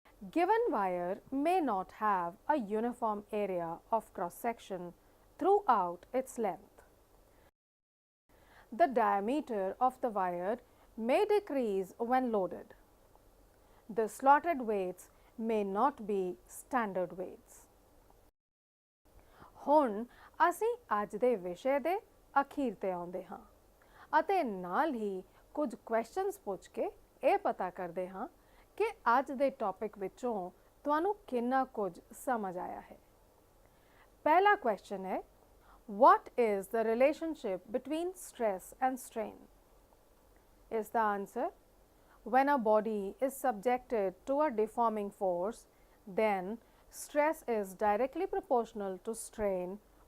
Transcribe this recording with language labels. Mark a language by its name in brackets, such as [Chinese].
[English] Given wire may not have a uniform area of cross section throughout its length. The diameter of the wire may decrease when loaded. The slotted weights may not be standard weights. [Punjabi] ਹੁਣ ਅਸੀਂ ਅੱਜ ਦੇ ਵਿਸ਼ੇ ਦੇ ਅਖੀਰ ਤੇ ਆਉਂਦੇ ਹਾਂ ਅਤੇ ਨਾਲ ਹੀ ਕੁਝ ਕੁਐਸਚਨਸ ਪੁੱਛ ਕੇ ਇਹ ਪਤਾ ਕਰਦੇ ਹਾਂ ਕਿ ਅੱਜ ਦੇ ਟੌਪਿਕ ਵਿੱਚੋਂ ਤੁਹਾਨੂੰ ਕਿੰਨਾ ਕੁਝ ਸਮਝ ਆਇਆ ਹੈ। [Hindi] पहला क्वेश्चन है, [English] what is the relationship between stress and strain? Is the answer, when a body is subjected to a deforming force, then stress is directly proportional to strain